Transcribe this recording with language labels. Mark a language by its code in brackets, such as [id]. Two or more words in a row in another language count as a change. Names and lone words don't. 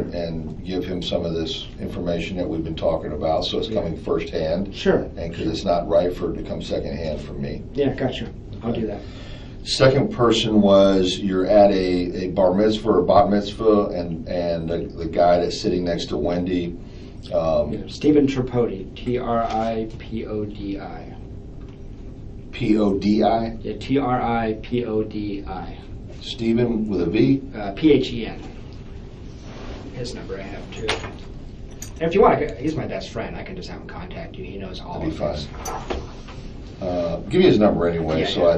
[en] and give him some of this information that we've been talking about, so it's coming firsthand. Sure. And because it's not right for it to come secondhand from me. Yeah, gotcha. I'll do that. Second person was you're at a bar mitzvah or bat mitzvah, and the guy that's sitting next to Wendy. Stephen Tripodi, Tripodi. P-O-D-I? Yeah, Tripodi. Stephen with a V? Phen. His number I have too. And if you want, he's my best friend. I can just have him contact you. He knows all That'd be of this. fine. Give me his number anyway, Yeah, so